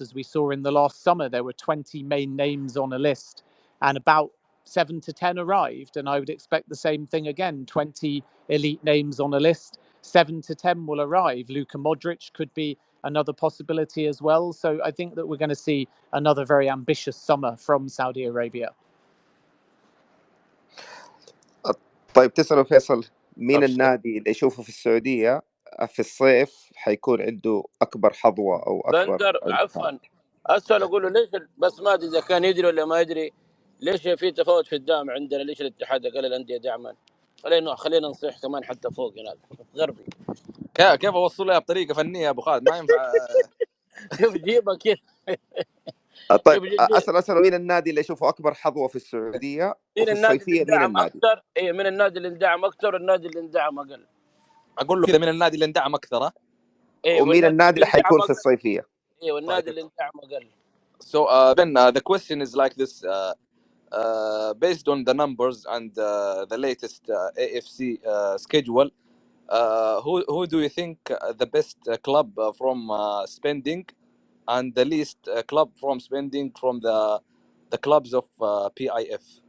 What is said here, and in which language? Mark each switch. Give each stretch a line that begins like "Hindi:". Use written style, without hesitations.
English: As we saw in the last summer, there were 20 main names on a list and about 7 to 10 arrived. And I would expect the same thing again, 20 elite names on a list, 7 to 10 will arrive. Luka Modric could be another possibility as well. So I think that we're going to see another very ambitious summer from Saudi Arabia.
Arabic: طيب تسألوا فيصل مين النادي اللي يشوفه في السعودية في الصيف حيكون عنده أكبر حظوة أو أكبر بندر عفوا اسال اقول له ليش بس ما ادري اذا كان يدري ولا ما يدري ليش في تفاوت في الدعم عندنا؟ ليش الاتحاد اقل الانديه دعما؟ خلينا نصيح كمان حتى فوق هناك غربي. كيف اوصلها بطريقه فنيه يا ابو خالد؟ ما ينفع. شوف جيبها كيف. طيب أسأل مين النادي اللي يشوفه أكبر حظوة في السعودية وفي الصيفية؟ مين النادي؟ اكثر؟ اي من النادي اللي اندعم اكثر والنادي اللي اندعم اقل. اقول له كذا من النادي اللي اندعم اكثر. ومين النادي اللي حيكون في الصيفية؟ اي والنادي اللي اندعم اقل.
English: So Ben, the question is like this. Based on the numbers and the latest AFC schedule, who do you think the best club from spending and the least club from spending from the clubs of PIF?